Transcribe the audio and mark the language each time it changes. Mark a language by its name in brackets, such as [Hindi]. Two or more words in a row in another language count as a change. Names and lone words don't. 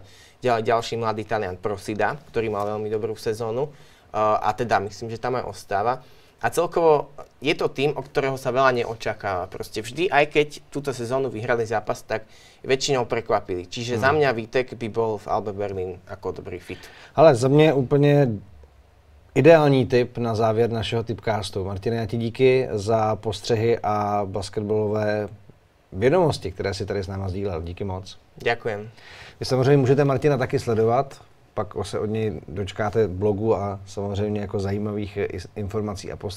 [Slovak] Ďalší mladý Talian Prosida, ktorý mal veľmi dobrú sezónu a teda myslím, že tam aj ostáva. A celkovo je to tým, od ktorého sa veľa neočakáva. Proste vždy, aj keď túto sezónu vyhrali zápas, tak väčšinou prekvapili. Čiže za mňa Vítek by bol v Albe Berlin ako dobrý fit. [Czech] Ale za mě úplně ideální tip na závěr našeho tipcastu. Martine, já ti díky za postřehy a basketbalové vědomosti, které si tady s náma sdílel. Díky moc. [Slovak] Ďakujem. [Czech] Vy samozřejmě můžete Martina taky sledovat, pak se od něj dočkáte blogu a samozřejmě jako zajímavých informací a postřehů.